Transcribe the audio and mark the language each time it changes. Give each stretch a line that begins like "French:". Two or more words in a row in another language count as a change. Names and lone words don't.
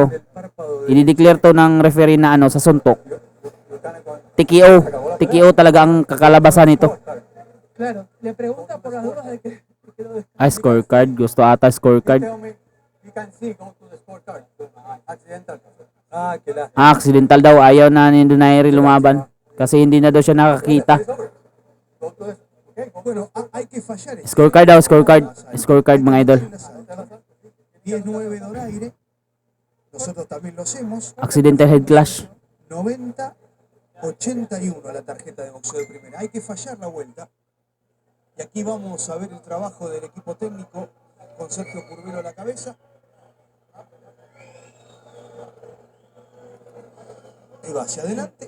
Spanish: El párpado de
Filipino: i-declare to ng referee na sa suntok. TKO. TKO talaga ang kakalabasan nito.
Spanish: claro, le pregunta por las dudas de que
Filipino: Scorecard. Gusto ata scorecard.
English: You can see, go to the scorecard. Accidental.
Spanish: Ah, que la.
Filipino: Accidental daw. Ayaw na ni Donaire lumaban. Kasi hindi na daw siya nakakita.
English: Go to the. Okay, go.
Spanish: Bueno, hay que fallar.
Filipino: Scorecard daw. Scorecard. Scorecard mga idol. 10-9 Donaire.
Spanish: Nosotros también lo hacemos.
English: Accidental head clash.
Spanish: 90-81 la tarjeta de boxeo de primera. Hay que fallar la vuelta. Y aquí vamos a ver el trabajo del equipo técnico con Sergio Curvelo a la cabeza. Y va hacia adelante.